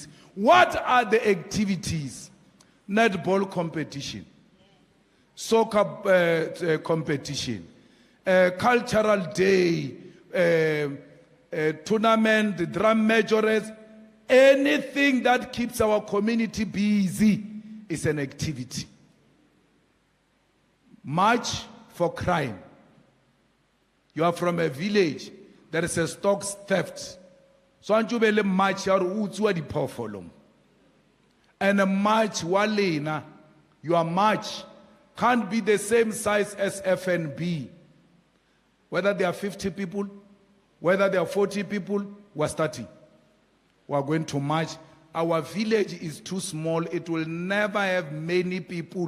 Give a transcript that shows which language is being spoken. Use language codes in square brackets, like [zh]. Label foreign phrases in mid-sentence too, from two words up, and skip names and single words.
[en] What are the activities? Netball competition, soccer competition, cultural day, tournament, the drum majors, anything that keeps our community busy is an activity. March for crime. You are from a village, there is a stock theft. [nso] So anjubele march ya utswa diphoofolo. [en] And a march walena, your march can't be the same size as FNB. Whether there are 50 people, whether there are 40 people, we're starting. We're going to march. Our village is too small. It will never have many people.